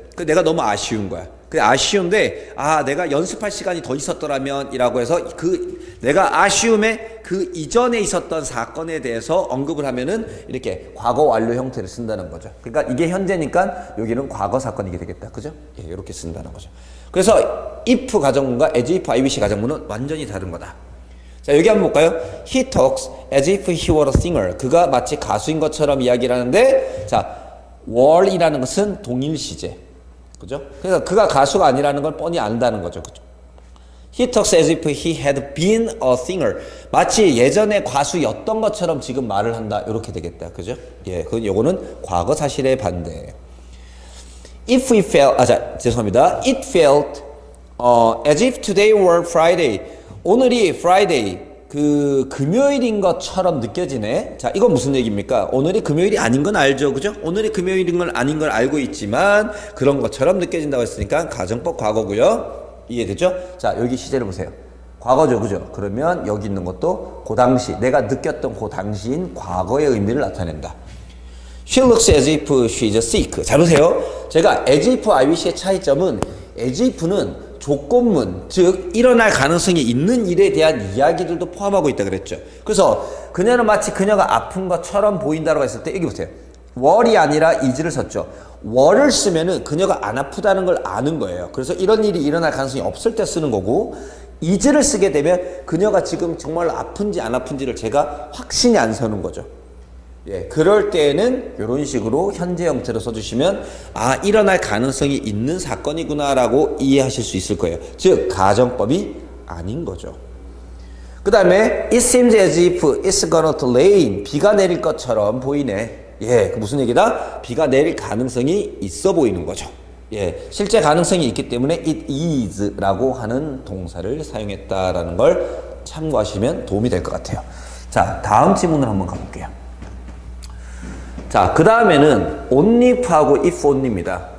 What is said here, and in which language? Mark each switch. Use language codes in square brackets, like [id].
[ko] 그 내가 너무 아쉬운 거야. 그 아쉬운데, 아, 내가 연습할 시간이 더 있었더라면 이라고 해서 내가 아쉬움에 그 이전에 있었던 사건에 대해서 언급을 하면은 이렇게 과거 완료 형태를 쓴다는 거죠. 그러니까 이게 현재니까 여기는 과거 사건이게 되겠다. 그죠? 예, 이렇게 쓴다는 거죠. 그래서 if 가정문과 as if I wish 가정문은 완전히 다른 거다. 자, 여기 한번 볼까요? [en] He talks as if he were a singer. [ko] 그가 마치 가수인 것처럼 이야기를 하는데, 자, were이라는 것은 동일 시제. 그죠? 그래서 그가 가수가 아니라는 걸 뻔히 안다는 거죠. 그죠? [en] He talks as if he had been a singer. [ko] 마치 예전에 가수였던 것처럼 지금 말을 한다. 이렇게 되겠다. 그죠? 예, 요거는 과거 사실의 반대. [en] If we felt, 죄송합니다. It felt as if today were Friday. [ko] 오늘이 Friday, 금요일인 것처럼 느껴지네. 자, 이건 무슨 얘기입니까? 오늘이 금요일이 아닌 건 알죠. 그죠? 오늘이 금요일인 건 아닌 걸 알고 있지만 그런 것처럼 느껴진다고 했으니까 가정법 과거고요. 이해되죠? 자, 여기 시제를 보세요. 과거죠. 그죠? 그러면 여기 있는 것도 그 당시, 내가 느꼈던 그 당시인 과거의 의미를 나타낸다. [en] She looks as if she's sick. [ko] 잘 보세요. 제가 as if I wish의 차이점은, as if는 조건문, 즉 일어날 가능성이 있는 일에 대한 이야기들도 포함하고 있다 그랬죠. 그래서 그녀는 마치 그녀가 아픈 것처럼 보인다고 했을 때, 여기 보세요. were이 아니라 is를 썼죠. were를 쓰면은 그녀가 안 아프다는 걸 아는 거예요. 그래서 이런 일이 일어날 가능성이 없을 때 쓰는 거고, is를 쓰게 되면 그녀가 지금 정말 아픈지 안 아픈지를 제가 확신이 안 서는 거죠. 예, 그럴 때에는 이런 식으로 현재 형태로 써주시면, 아, 일어날 가능성이 있는 사건이구나 라고 이해하실 수 있을 거예요. 즉 가정법이 아닌 거죠. [en] 그 다음에 it seems as if it's gonna to rain. [ko] 비가 내릴 것처럼 보이네. 예, 그 무슨 얘기다? 비가 내릴 가능성이 있어 보이는 거죠. 예, 실제 가능성이 있기 때문에 it is 라고 하는 동사를 사용했다라는 걸 참고하시면 도움이 될 것 같아요. 자, 다음 지문을 한번 가볼게요. 자, 그 다음에는 on if하고 if only입니다.